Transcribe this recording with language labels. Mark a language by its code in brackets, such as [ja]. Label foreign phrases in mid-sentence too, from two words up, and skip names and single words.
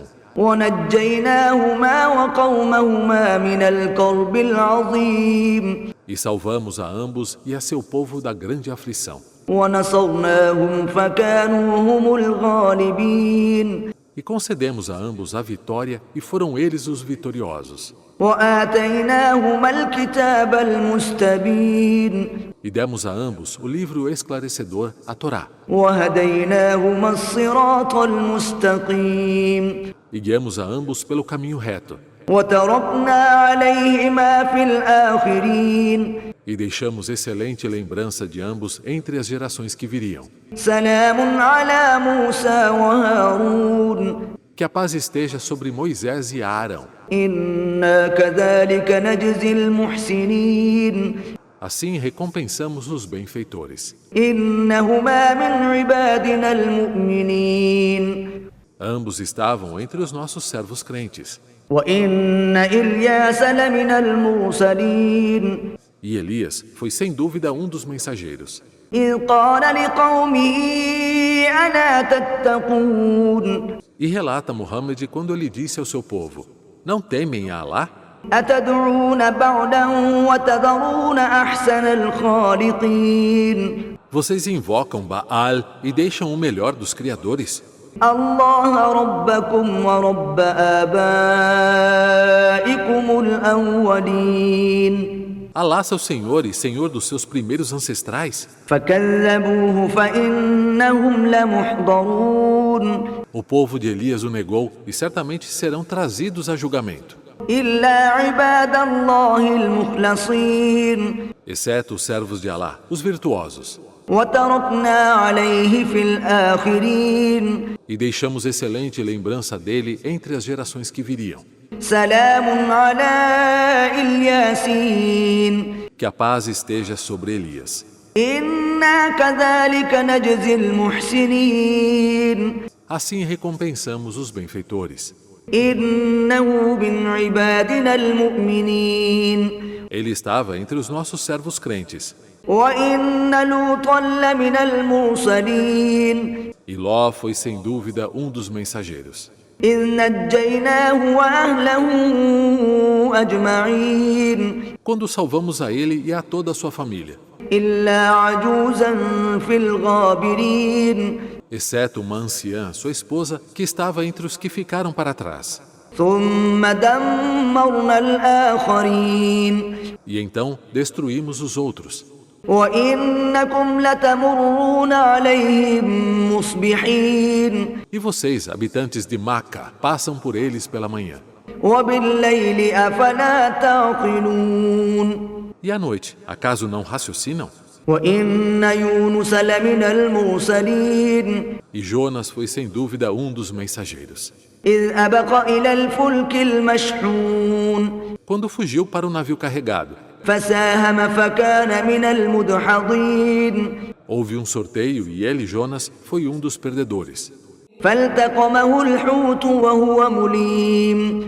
[ar] ونجيناهما وقومهما من الكرب العظيم [pt] E salvamos a ambos e a seu povo da grande aflição. [ar] ونصرناهم فكانوا هم الغالبين [pt] E concedemos a ambos a vitória e foram eles os vitoriosos. [ar] وآتيناهما الكتاب المستبين [pt] E demos a ambos o livro esclarecedor, a Torá. [ar] وهديناهما الصراط المستقيم [pt] E guiamos a ambos pelo caminho reto. [ar] وتركنا عليهما في الآخرين [pt] E deixamos excelente lembrança de ambos entre as gerações que viriam. [ar] سلام على موسى وهارون [pt] Que a paz esteja sobre Moisés e Arão. [ar] إنا كذلك نجزي المحسنين [pt] Assim recompensamos os benfeitores. [ar] إنهما من عبادنا المؤمنين [pt] Ambos estavam entre os nossos servos crentes. [ar] وإن إلياس لمن المرسلين [pt] E Elias foi sem dúvida um dos mensageiros. [ar] إذ قال لقومه ألا تتقون [pt] E relata Muhammad quando ele disse ao seu povo: Não temem a Alá? [ar] أتدعون بعدا وتذرون أحسن الخالقين [pt] Vocês invocam Baal e deixam o melhor dos criadores? [ar] الله ربكم ورب آبائكم الأولين [pt] Alá, seu Senhor e Senhor dos seus primeiros ancestrais? [ar] فكذبوه فإنهم لمحضرون [pt] O povo de Elias o negou e certamente serão trazidos a julgamento, [ar] إلا عباد الله المخلصين [pt] exceto os servos de Alá, os virtuosos. [ar] وتركنا عليه في الآخرين [pt] E deixamos excelente lembrança dele entre as gerações que viriam. [ar] سلام على الياسين [pt] Que a paz esteja sobre Elias. [ar] إنا كذلك نجزي المحسنين [pt] Assim recompensamos os benfeitores. [ar] إنه من عبادنا المؤمنين [pt] Ele estava entre os nossos servos crentes. [ar] وإن لوطا لمن المرسلين [pt] E Ló foi sem dúvida um dos mensageiros. [ar] إذ نجيناه وأهله أجمعين [pt] Quando salvamos a ele e a toda a sua família, [ar] إلا عجوزا في الغابرين [pt] exceto uma anciã, sua esposa, que estava entre os que ficaram para trás. [ar] ثم دمرنا الآخرين [pt] E então destruímos os outros. [ar] وإنكم لتمرون عليهم مصبحين [pt] E vocês, habitantes de Maca, passam por eles pela manhã. [ar] وبالليل أفلا تعقلون [pt] E à noite, acaso não raciocinam? [ar] وإن يونس لمن المرسلين [pt] E Jonas foi sem dúvida um dos mensageiros. [ar] إذ أبق إلى الفلك المشحون [pt] Quando fugiu para o navio carregado, [ar] فساهم فكان من المدحضين [pt] houve um sorteio e ele, Jonas, foi um dos perdedores. [ar] فالتقمه الحوت وهو مليم